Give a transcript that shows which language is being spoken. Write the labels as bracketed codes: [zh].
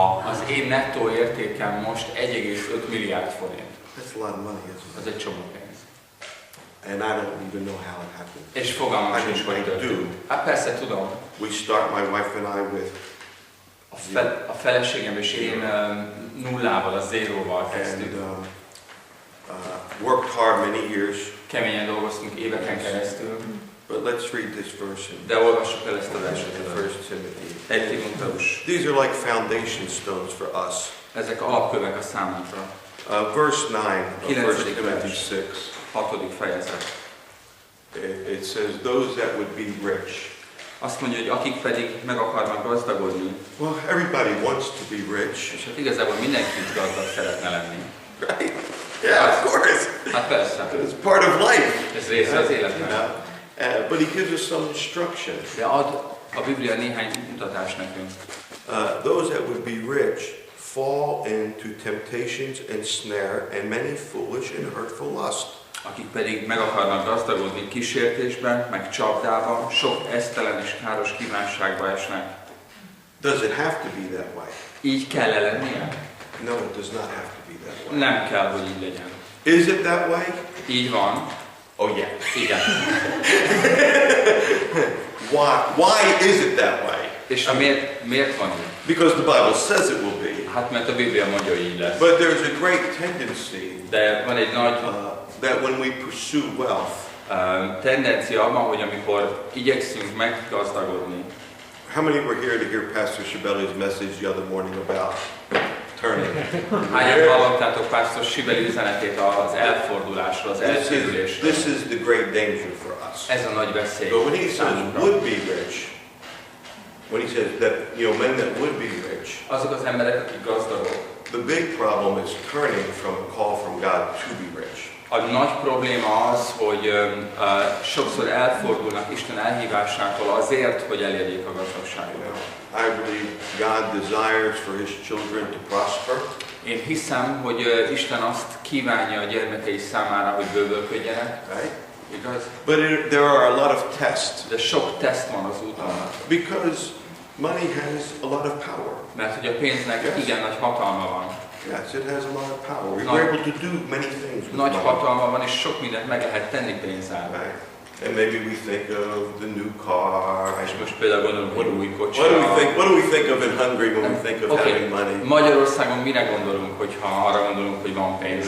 [hu] Az én nettó értékem most 1,5 milliárd forint. [en] That's a lot of money, isn't it? [hu] Az egy csomó pénz. [en] And I don't even know how it happened. [hu] És fogalmam sincs, hogy történt. Hát persze tudom. [en] We start, my wife and I, with [hu] a feleségem és én nullával, a zéróval kezdtük. [en] Worked hard many years. [hu] Keményen dolgoztunk éveken keresztül. [en] But let's read this verse. [hu] De olvassuk el ezt a verset. [en] 1 Timothy. [hu] 1 Timotheus. [en] These are like foundation stones for us. [hu] Ezek alapkövek a számunkra. [en] Verse 9 of 1 Timothy 6. [hu] 6. fejezet. [en] It says, those that would be rich. [hu] Azt mondja, hogy akik pedig meg akarnak gazdagodni. [en] Well, everybody wants to be rich. [hu] És hát igazából mindenki gazdag szeretne lenni. [en] Right? Yeah, of course. [hu] Hát persze. [en] It's part of life. [hu] Ez része az életnek. [en] But he gives us some instruction. [hu] De ad a Biblia néhány mutatást nekünk. [en] Those that would be rich fall into temptations and snare and many foolish and hurtful lust. [hu] Akik pedig meg akarnak gazdagodni kísértésben, meg csapdában, sok esztelen és káros kívánságba esnek. [en] Does it have to be that way? [hu] Így kell lennie? [en] No, it does not have to be that way. [hu] Nem kell, hogy így legyen. [en] Is it that way? [hu] Így van. [en] Oh yeah. [hu] Igen. [en] Why is it that way? [hu] És miért van így? [en] Because the Bible says it will be. [hu] Hát mert a Biblia mondja, hogy így lesz. [en] But there's a great tendency [hu] De van egy nagy [en] that when we pursue wealth, [hu] tendencia abban, hogy amikor igyekszünk meggazdagodni. [en] how many were here to hear Pastor Shibeli's message the other morning about turning? [hu] Hányan hallottátok Pastor Shibeli üzenetét az elfordulásról, az eltérülésről? [en] This is the great danger for us. [hu] Ez a nagy veszély. [en] But when he says would be rich, when he says that, men that would be rich, [hu] azok az emberek, akik gazdagok. [en] the big problem is turning from a call from God to be rich. [hu] A nagy probléma az, hogy sokszor elfordulnak Isten elhívásától azért, hogy elérjék a gazdagságot. [en] I believe God desires for His children to prosper. [hu] Én hiszem, hogy Isten azt kívánja a gyermekei számára, hogy bővölködjenek. [en] Right? [hu] Igaz? [en] But there are a lot of tests. [hu] De sok teszt van az úton. [en] Because money has a lot of power. [hu] Mert hogy a pénznek igen nagy hatalma van. [en] Yes, it has a lot of power. We're able to do many things with [hu] Nagy [en] money. [hu] hatalma van, és sok mindent meg lehet tenni pénzzel. [en] Right? And maybe we think of the new car. [hu] És most például gondolunk, hogy új kocsi. [en] What do we think of in Hungary when we think of having money? [hu] Magyarországon mire gondolunk, hogyha arra gondolunk, hogy van pénz?